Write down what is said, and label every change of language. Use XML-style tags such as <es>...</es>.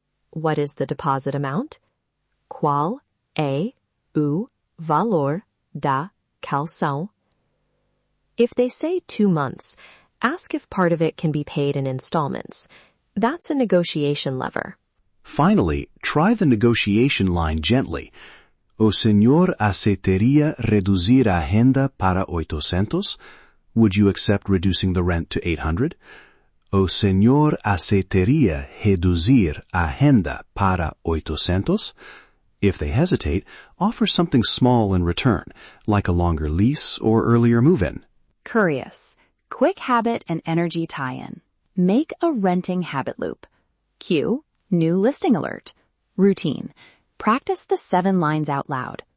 <en>What is the deposit amount?</en> <pt>Qual é o valor da calção?</pt> <en>If they say 2 months, ask if part of it can be paid in installments. That's a negotiation lever. Finally, try the negotiation line gently.</en> <pt>O senhor aceitaria reduzir a renda para 800?</pt> <en>Would you accept reducing the rent to 800?</en> <pt>O senhor aceitaria reduzir a renda para 800?</pt> <en>If they hesitate, offer something small in return, like a longer lease or earlier move-in. Curious. Quick habit and energy tie-in. Make a renting habit loop. Cue, new listing alert. Routine. Practice the 7 lines out loud.</en>